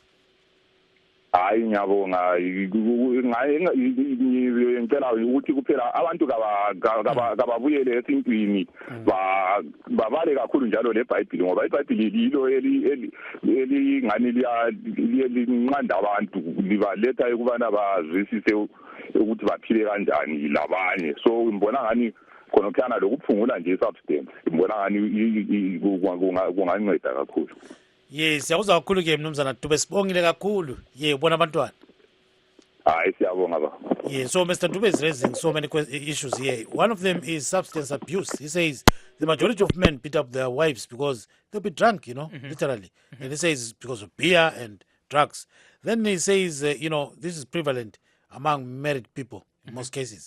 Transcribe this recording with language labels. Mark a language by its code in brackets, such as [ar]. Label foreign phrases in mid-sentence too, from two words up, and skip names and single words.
[nd] Hayi ngiyabonga ngicela ukuthi kuphela abantu kababuyele esintwini babale kakhulu njalo leBhayibheli ngoba iBhayibheli lilo elingani liyanqanda abantu libaletha ukubana bazwisise ukuthi baphile kanjani labanye so ngibona ngani khona kuthana lokuphungula nje substance ngibona ngani kunganceda kakhulu. Yes, siyakuzwa kakhulu ke mnumzana Dube sibongile kakhulu. Ubona abantwana. Hayi siyabonga ba. [en] So Mr. Dube is raising so many issues here. One of them is substance abuse. He says the majority of men beat up their wives because they'll be drunk, literally. And he says because of beer and drugs. Then he says, this is prevalent among married people in most cases.